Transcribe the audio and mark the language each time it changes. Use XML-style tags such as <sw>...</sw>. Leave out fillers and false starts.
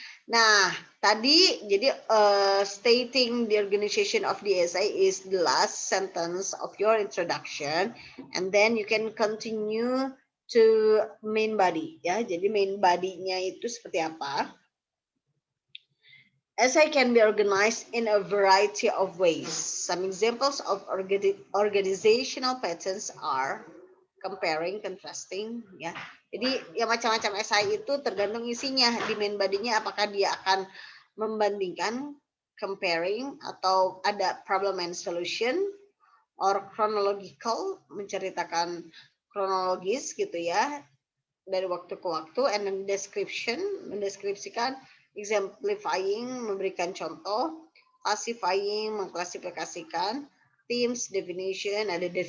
<en>Nah, tadi jadi stating the organization of the essay is the last sentence of your introduction, and then you can continue to main body ya.</en> <id>Jadi main body-nya itu seperti apa?</id> <en>Essay can be organized in a variety of ways. Some examples of organizational patterns are comparing, contrasting, ya.</en> <id>Jadi ya macam-macam esai itu tergantung isinya di main body-nya, apakah dia akan membandingkan, comparing, atau ada problem and solution, or chronological, menceritakan kronologis gitu ya, dari waktu ke waktu, and then description, mendeskripsikan, exemplifying, memberikan contoh, classifying, mengklasifikasikan, themes, definition, ada</id>